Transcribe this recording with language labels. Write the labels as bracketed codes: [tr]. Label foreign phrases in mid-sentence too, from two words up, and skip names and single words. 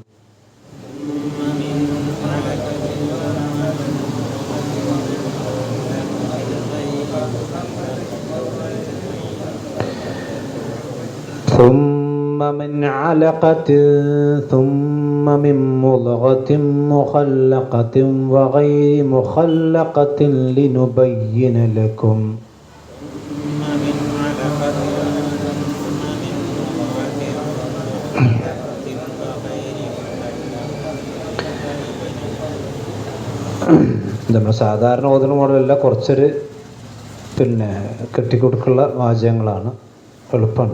[ar] ثم من علقة ثم من مضغة مخلقة وغير مخلقة لنبين لكم [ml] നമ്മൾ സാധാരണ ഓതുന്ന മോഡലല്ല, കുറച്ചൊരു കെട്ടിക്കൊടുക്കുള്ള വാചകങ്ങളാണ്, എളുപ്പമാണ്.